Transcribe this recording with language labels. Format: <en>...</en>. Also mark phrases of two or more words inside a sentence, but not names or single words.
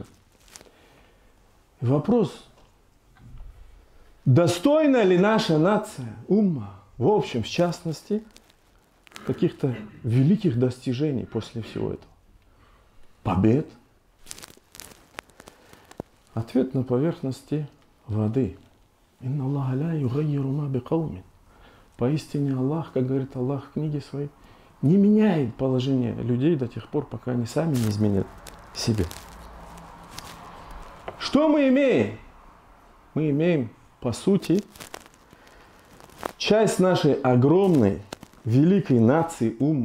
<ru>И вопрос, достойна ли наша нация, умма, в общем, в частности, каких-то великих достижений после всего этого? Побед? Ответ на поверхности воды.</ru> <ar>إن الله لا يغير ما بقوم.</ar> <ru>Поистине Аллах, как говорит Аллах в книге своей, не меняет положение людей до тех пор, пока они сами не изменят себе. Что мы имеем? Мы имеем, по сути, часть нашей огромной, великой нации уммы.</ru>